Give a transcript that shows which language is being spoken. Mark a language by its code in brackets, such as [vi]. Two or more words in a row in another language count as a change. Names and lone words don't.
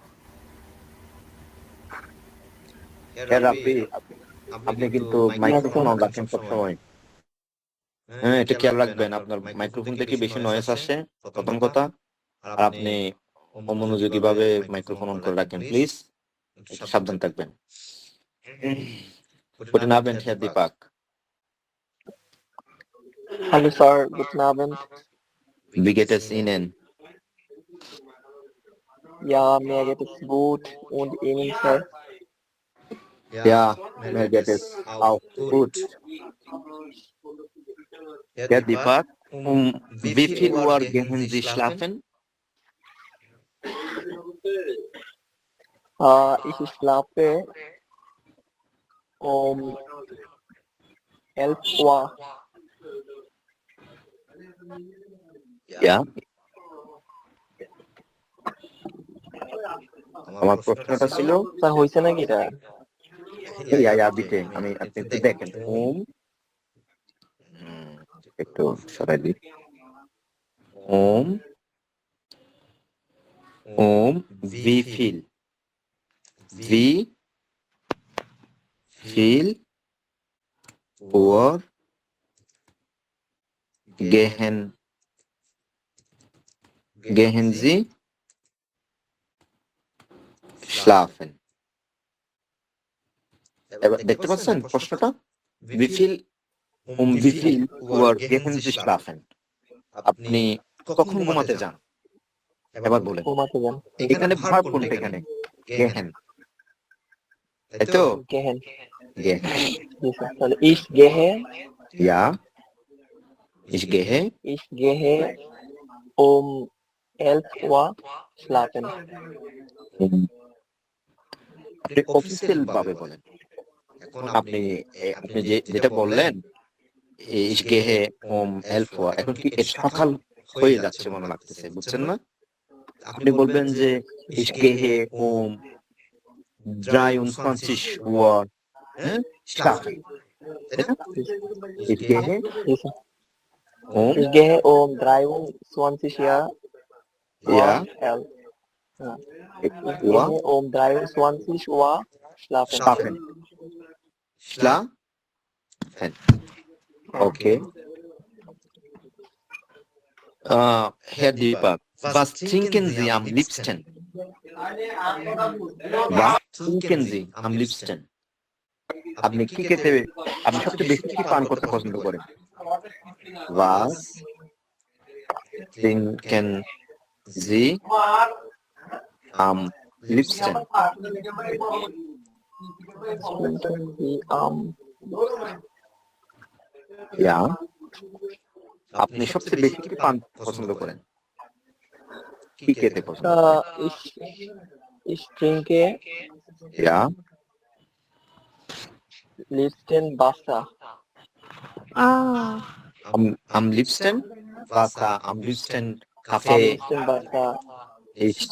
[bn] Herr Rafi, আপনি কিন্তু মাইক্রোফোন অন রাখেন সবসময়। হ্যাঁ, এটা খেয়াল রাখবেন। আপনার মাইক্রোফোন থেকে বেশি নয়েজ আসে, প্রথম কথা। আর আপনি অমনোযোগী ভাবে মাইক্রোফোন অন করে রাখেন, প্লিজ। একটু সাবধান থাকবেন। [de] Guten Abend, Herr Deepak. Hallo Sir, guten Abend. Wie geht es Ihnen? Ja, mir geht es gut und Ihnen, Sir? Ja, mir geht es auch gut. Herr Deepak, wie viel Uhr gehen Sie schlafen? Ich schlafe um 11 Uhr. Ja. [bn] আমার প্রশ্নটা ছিল, Sir, হয়েছে নাকি এটা? ইয়া দিতে আমি, আপনি একটু দেখেন একটু সরাই দিই। [de] wie viel Uhr gehen Sie schlafen? [bn] এবার দেখতে পাচ্ছেন প্রশ্নটা? [de] wie viel Uhr gehen Sie schlafen? [bn] আপনি কখন ঘুমাতে যান? এবার বলেন। ঘুমাতে যান। এখানে ভার্ব কোনটা? এখানে gehen, তাই তো? [de] Gehen. gehen, [bn] জি স্যার, তাহলে [de] ich gehe ja, ich gehe um 11 Uhr schlafen. [bn] আপনি অফিসিয়াল ভাবে বলেন। এখন আপনি আপনি যেটা বললেন [de] ich gehe um 11 Uhr, [bn] এখন কি এটা সকাল হয়ে যাচ্ছে মনে লাগতেছে, বুঝছেন না? আপনি বলবেন যে [de] ich gehe um 23 Uhr schlafen, [bn] তাই না? [de] ich gehe [bn] জি স্যার। [de] um Ich gehe um 23 Uhr ja 11. Ja. Ich Uhr gehe um 23 Uhr schlafen. schlafen. Okay. Herr Deepak, was trinken Sie am liebsten? Was trinken Sie am liebsten? [bn] আপনি কি খেতে, আপনি সবচেয়ে বেশি কি পান করতে পছন্দ করেন? [de] Was trinken Sie am liebsten? Trinken Sie am Ja. [bn] আপনি সবচেয়ে বেশি কি পান পছন্দ করেন? কি খেতে পছন্দ করেন? [de] ich trinke Ja. Lipton Wasser. Am liebsten Wasser, am liebsten Am Kaffee. liebsten Wasser. Ich Ich